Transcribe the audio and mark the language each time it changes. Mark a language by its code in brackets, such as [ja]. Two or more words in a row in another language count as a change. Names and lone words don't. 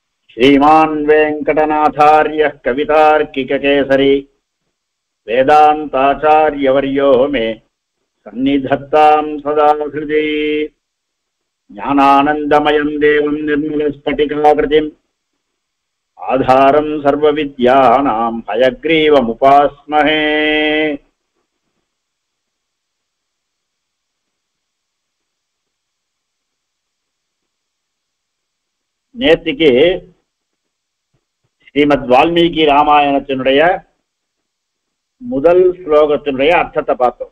[sa] श्रीमान् वेङ्कटनाथार्यः कवितार्किककेसरी वेदान्ताचार्यवर्यो मे सन्निधत्तां सदा हृदि ज्ञानानन्दमयं देवं निर्मलस्फटिकाकृतिम् आधारं सर्वविद्यानां हयग्रीवमुपास्महे। [ta] நேத்திக்கு ஸ்ரீமத் வால்மீகி ராமாயணத்தினுடைய முதல் ஸ்லோகத்தினுடைய அர்த்தத்தை பார்த்தோம்.